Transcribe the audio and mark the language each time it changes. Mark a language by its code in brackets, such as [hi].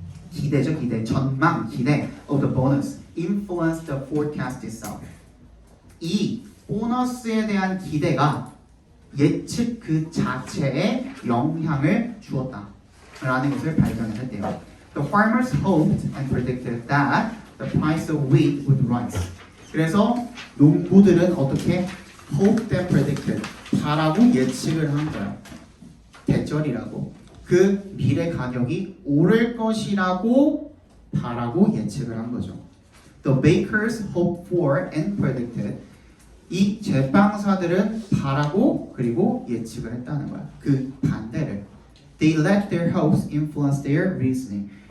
[ko] 기대죠, 기대. 전망, 기대 [en] of the bonus influenced the forecast itself. [ko] 이 보너스에 대한 기대가 예측 그 자체에 영향을 주었다라는 것을 발견했대요. [en] The farmers hoped and predicted that the price of wheat would rise. [ko] 그래서 농부들은 어떻게 [en] hoped and predicted [ko] 바라고 예측을 한 거야. 대절이라고. 그 밀의 가격이 오를 것이라고 바라고 예측을 한 거죠. [en] The bakers hoped for and predicted. [ko] 이 제빵사들은 바라고 그리고 예측을 했다는 거야. 그 반대를. [en] They let their hopes influence their reasoning.